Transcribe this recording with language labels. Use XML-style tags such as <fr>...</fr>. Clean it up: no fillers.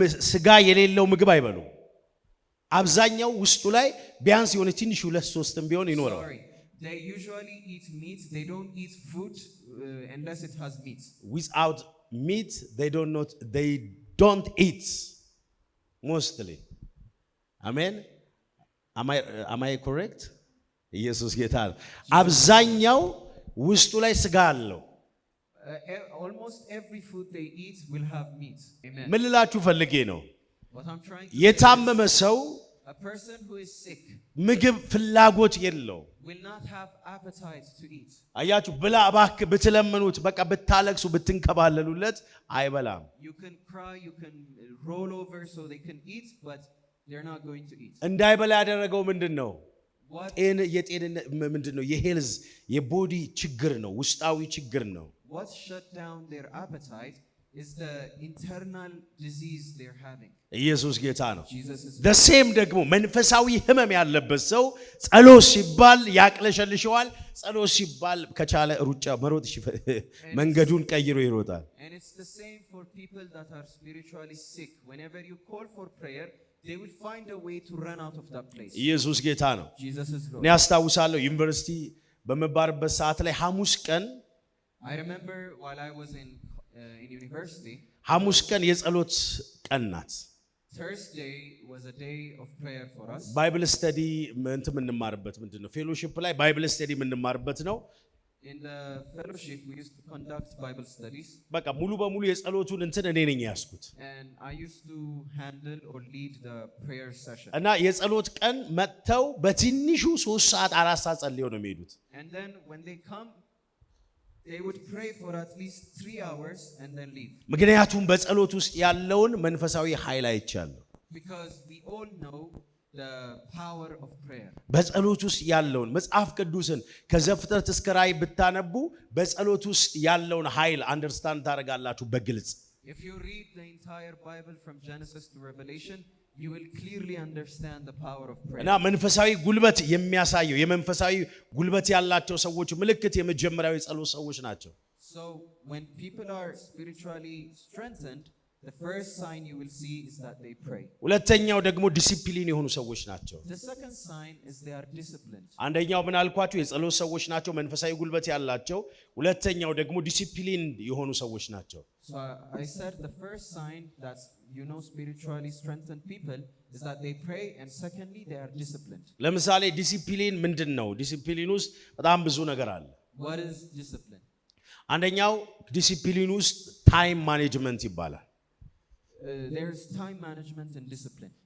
<am>ስጋ የሌለው ምግብ አይበሉ። አብዛኛው ውስጡ ላይ ቢያንስ የሆነ ትንሽ ሁለት ሶስትም ቢሆን ይኖረው።</am> <en>They usually eat meat. They don't eat food unless it has meat. Without meat they don't eat mostly. Amen. Am I correct?</en> <am>ኢየሱስ ጌታ ነው። አብዛኛው ውስጡ ላይ ስጋ አለው።</am> <en>Almost every food they eat will have meat. Amen.</en> <am>ምን ልላችሁ ፈልጌ ነው?</am> <en>What I'm trying to</en> <am>የታመመ ሰው</am> <en>a person who is sick</en> <am>ምግብ ፍላጎት የለው</am> <en>will not have appetite to eat.</en> <am>አያችሁ ብላ እባክህ ብትለምኑት በቃ ብታለቅሱ ብትንከባለሉለት አይበላም።</am> <en>You can cry, you can roll over so they can eat, but they're not going to eat.</en> <am>እንዳይበላ ያደረገው ምንድነው? የጤንነት ምንድነው? የሄልዝ የቦዲ ችግር ነው፣ ውስጣዊ ችግር ነው።</am> <en>What shut down their appetite is the internal disease they're having.</en> <am>ኢየሱስ ጌታ ነው።</am> <en>The</en> <am>same ደግሞ መንፈሳዊ ህመም ያለበት ሰው ጸሎት ሲባል ያቅለሸልሸዋል። ጸሎት ሲባል ከቻለ ሩጫ መሮጥ መንገዱን ቀይሮ ይሮጣል።</am> <en>And it's the same for people that are spiritually sick. Whenever you call for prayer, they will find a way to run out of that place.</en> <am>ኢየሱስ ጌታ ነው።</am> <en>Jesus is Lord.</en> <am>እኔ አስታውሳለሁ ዩኒቨርሲቲ በመባርበት ሰዓት ላይ ሐሙስ ቀን</am> <en>I remember while I was in university,</en> <am>ሐሙስ ቀን የጸሎት ቀን ናት።</am> <en>Thursday was a day of prayer for us.</en> <am>ባይብል ስተዲ የምንማርበት ምንድነው? ፌሎሺፕ ላይ ባይብል ስተዲ የምንማርበት ነው።</am> <en>In the fellowship we used to conduct Bible studies.</en> <am>በቃ ሙሉ በሙሉ የጸሎቱን እኔ ነኝ ያስኩት።</am> <en>And I used to handle or lead the prayer session.</en> <am>እና የጸሎት ቀን መጥተው በትንሹ 3 ሰዓት 4 ሰዓት ጸልየው ነው የሚሄዱት።</am> <en>And then when they come, they would pray for at least 3 hours and then leave.</en> <am>ምክንያቱም በጸሎት ውስጥ ያለውን መንፈሳዊ ኃይል አይቻለሁ።</am> <en>Because we all know the power of prayer.</en> <am>በጸሎት ውስጥ ያለውን መጽሐፍ ቅዱስን ከዘፍጥረት እስከ ራዕይ ብታነቡ በጸሎት ውስጥ ያለውን ኃይል አንደርስታንድ ታደርጋላችሁ በግልጽ።</am> <en>If you read the entire Bible from Genesis to Revelation, you will clearly understand the power of prayer.</en> <am>እና መንፈሳዊ ጉልበት የሚያሳየው የመንፈሳዊ ጉልበት ያላቸው ሰዎች ምልክት የመጀመሪያው የጸሎት ሰዎች ናቸው።</am> <en>So when people are spiritually strengthened, the first sign you will see is that they pray.</en> <am>ሁለተኛው ደግሞ ዲሲፕሊን የሆኑ ሰዎች ናቸው።</am> <en>The second sign is they are disciplined.</en> <am>አንደኛው ምን አልኳችሁ? የጸሎት ሰዎች ናቸው፣ መንፈሳዊ ጉልበት ያላቸው። ሁለተኛው ደግሞ ዲሲፕሊን የሆኑ ሰዎች ናቸው።</am> <en>So I said the first sign that spiritually strengthened people is that they pray, and secondly they are disciplined.</en> <am>ለምሳሌ ዲሲፕሊን ምንድነው? ዲሲፕሊን ውስጥ በጣም ብዙ ነገር አለ።</am> <en>What is discipline?</en> <am>አንደኛው ዲሲፕሊን ውስጥ ታይም ማኔጅመንት ይባላል።</am> <en>There's time management and discipline.</en>